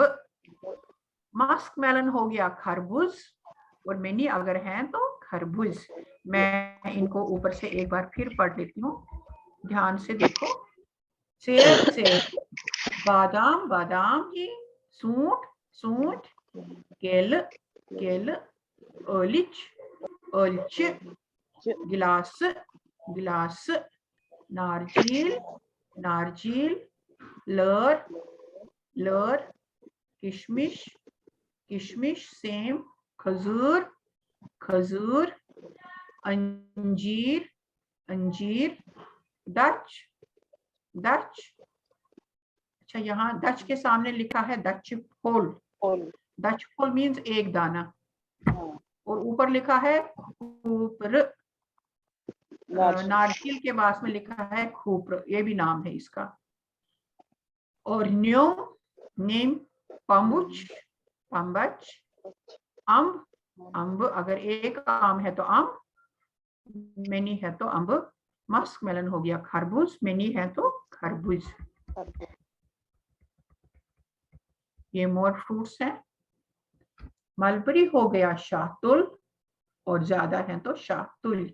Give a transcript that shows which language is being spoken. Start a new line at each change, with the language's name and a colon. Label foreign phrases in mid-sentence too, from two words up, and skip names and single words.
English: musk melon
Hindi: हो गया खरबूज और मेनी अगर हैं तो खरबूज। मैं इनको ऊपर से एक बार फिर पढ़ लेती हूँ, ध्यान से देखो।
Kashmiri: सेब सेब, बादाम बादाम की, सूंठ सूंठ, केल केल, ओलिच ओलिच, गिलास गिलास, नारजील नारजील, लर लर, किशमिश किशमिश, सेम, खजूर खजूर, अंजीर अंजीर, डच डच।
Hindi: अच्छा, यहाँ डच के सामने लिखा है डच फूल। डच फूल मीन्स एक दाना, और ऊपर लिखा है खूपर। नारकेल के पास में लिखा है खूपर, ये भी नाम है इसका। और न्योम नेम,
Kashmiri: पम्बुच पम्बच, अम्ब अम्ब,
Hindi: अगर एक आम है तो अम्ब, मेनी है तो अम्ब।
English: musk melon
Hindi: हो गया खरबूज, मेनी है तो खरबूज। ये
English: more fruits
Hindi: हैं। मलबरी हो गया शाहतुल और ज्यादा है तो शाहतुल।